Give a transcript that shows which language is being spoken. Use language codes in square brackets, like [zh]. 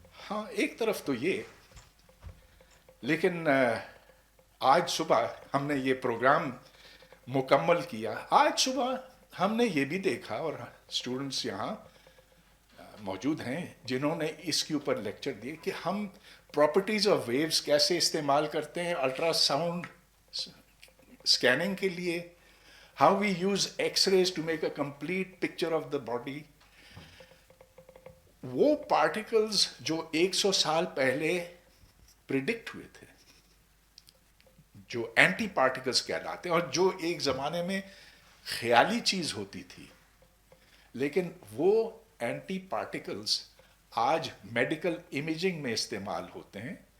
[ur] ہاں، ایک طرف تو یہ، لیکن آج صبح ہم نے یہ پروگرام مکمل کیا. آج صبح ہم نے یہ بھی دیکھا، اور اسٹوڈنٹس یہاں موجود ہیں جنہوں نے اس کے اوپر لیکچر دیے، کہ ہم [en] properties of waves [ur] کیسے استعمال کرتے ہیں الٹرا ساؤنڈ اسکیننگ کے لیے. [en] How we use X rays to make a complete picture of the body. [ur] وہ پارٹیکلز جو 100 سال پہلے پریڈکٹ ہوئے تھے، جو اینٹی پارٹیکلز کہلاتے ہیں، اور جو ایک زمانے میں خیالی چیز ہوتی تھی، لیکن وہ اینٹی پارٹیکلز آج میڈیکل امیجنگ میں استعمال ہوتے ہیں.